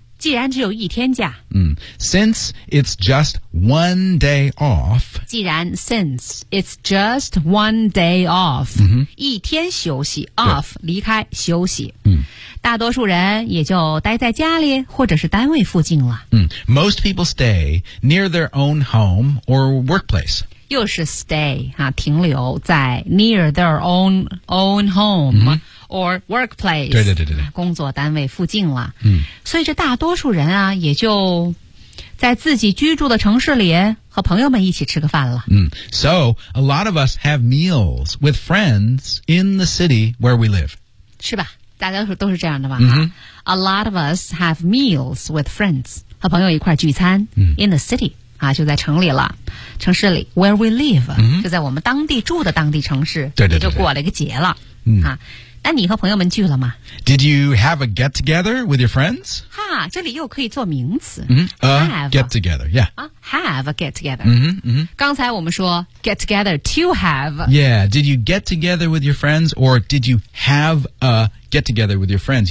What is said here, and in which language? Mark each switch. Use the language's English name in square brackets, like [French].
[Chinese] 既然只有一天假。 [English] Since it's just one day off. [Chinese] 既然 [English] since it's just one day off.、 [Chinese] 一天休息 [English] off [Chinese] 离开休息。大多数人也就待在家里或者是单位附近了。 [English] Most people stay near their own home or workplace. [Chinese] 又是 [English] stay 啊， [Chinese] 停留在 [English] near their own home、mm-hmm. or workplace， [Chinese] 对对对对对，工作单位附近了。嗯，所以这大多数人啊，也就在自己居住的城市里和朋友们一起吃个饭了。 [English] 嗯 ，So a lot of us have meals with friends in the city where we live， [Chinese] 是吧？大家都是这样的吧、mm-hmm. [English] ？A lot of us have meals with friends， [Chinese] 和朋友一块聚餐。嗯、 [English] mm-hmm. ，in the city 啊， [Chinese] 就在城里了。城市里 [English] ，where we live，、 mm-hmm. [Chinese] 就在我们当地住的当地城市，对对对对，就过了一个节了。嗯、啊，那你和朋友们聚了吗 [English] ？Did you have a get together with your friends？ [Chinese] 哈，这里又可以做名词。 [English] 嗯、mm-hmm. ，get together， yeah。啊 ，have a get together。嗯嗯。 [Chinese] 刚才我们说 [English] get together to have。 Yeah， did you get together with your friends or did you have a get together with your friends？